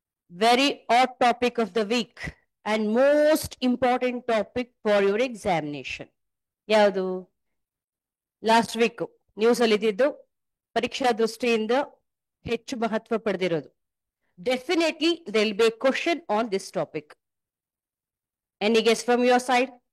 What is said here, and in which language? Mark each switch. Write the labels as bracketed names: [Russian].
[English] Very odd topic of the week and most important topic for your examination. [Kannada] ಯಾವುದು last week news ಅಲ್ಲಿ ಇದ್ದಿದ್ದು ಪರೀಕ್ಷಾ ದೃಷ್ಟಿಯಿಂದ ಹೆಚ್ಚು ಮಹತ್ವ ಪಡೆದಿರೋದು. [English] Definitely there will be a question on this topic. Any guess from your side?